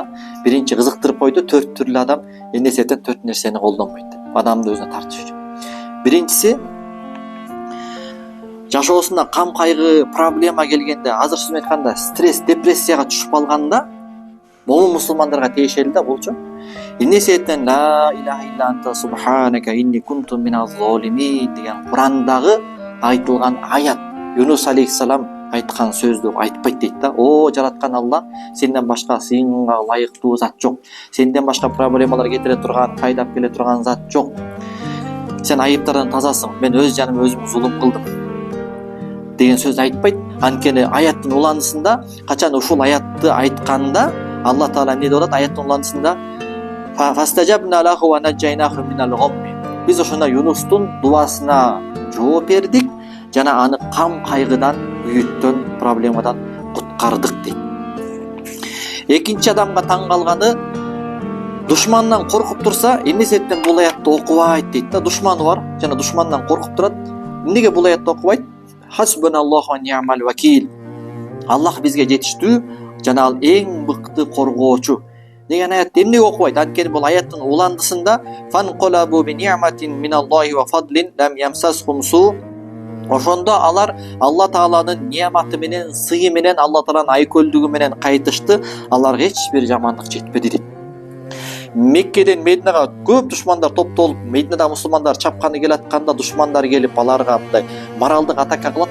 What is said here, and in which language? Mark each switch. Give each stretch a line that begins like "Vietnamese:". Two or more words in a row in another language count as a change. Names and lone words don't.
Kyrgyz: Биринчи кызыктырып койду, 4 түрлүү адам эмне себептен 4 нерсени колдонбойт деп. Адамды өзүнө тартыш үчүн. Биринчиси, жашоосунда кам кайгы, проблема келгенде, азыр сөзүн айтканда стресс, депрессияга түшүп калганда, момун мусулмандарга тиешелүү да булчу. Эмне себептен
Arabic: لا إله إلا أنت سبحانك إني كنت من الظالمين
Kyrgyz: деген Курандагы айтылган аят, Юнус алейхиссалам айткан сөздү айтпайт дейт да. О жараткан Аллах, сенден башка сыйынга ылайыктуу зат жок. Сенден башка проблемалар кетире турган, пайдап келе турган зат жок. Сен айыптардан тазасың. Мен өз жаныма өзүм зулум кылдым деген сөз айтпайт. Анткени аяттын уланысында, качан ушул аятты айтканда Алла Таала эмне деп атат? Аяттын уланысында
Arabic: فاستجبنا له ونجيناه من الغم.
Kyrgyz: Биз ошондо Юнустун дуасына жооп бердик жана аны кам кайгыдан, үйүттөн, проблемадан куткардык дейт. Экинчи адамга таң калганы, душмандан коркуп турса, эмне себептен бул аятты окубайт дейт да. Душманы бар жана душмандан коркуп турат. Эмнеге бул аятты окубайт?
Arabic: حسبنا الله ونعم الوكيل.
Kyrgyz: Аллах бизге жетиштүү жана ал эң мыкты коргоочу деген аятты эмнеге окубайт? Анткени бул аяттын уландысында
Arabic: فانقلبوا بنعمة من الله وفضل لم يمسسهم سوء.
Kyrgyz: Ошондо алар Алла Тааланын неаматы менен, сыйы менен, Алла Тааланын айкөлдүгү менен кайтышты. Аларга эч бир жамандык жетпеди дейт. Меккеден Мединага көп душмандар топтолуп, Мединада мусулмандар чапканы келатканда душмандар келип аларга мындай моралдык атака кылат.